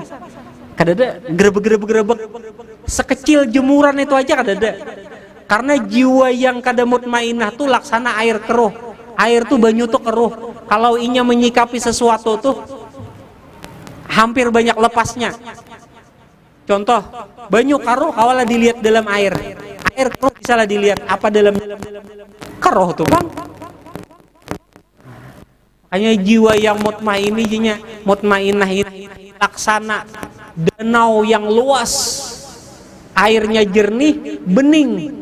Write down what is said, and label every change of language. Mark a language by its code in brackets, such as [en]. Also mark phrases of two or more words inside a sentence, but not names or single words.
[bjn] Kadada gerubuk-gerubuk. Sekecil jemuran itu aja kadada. [id] Karena jiwa yang kada mutmainah tuh laksana air keruh. Air tuh banyu tuh keruh. [bjn] Kalau inya menyikapi sesuatu tuh hampir banyak lepasnya. Contoh, banyu keruh kawalah dilihat dalam air. [id] Air keruh bisa lah dilihat apa dalam keruh tuh bang. Hanya jiwa yang mutmainah ini laksana danau yang luas, airnya jernih, bening.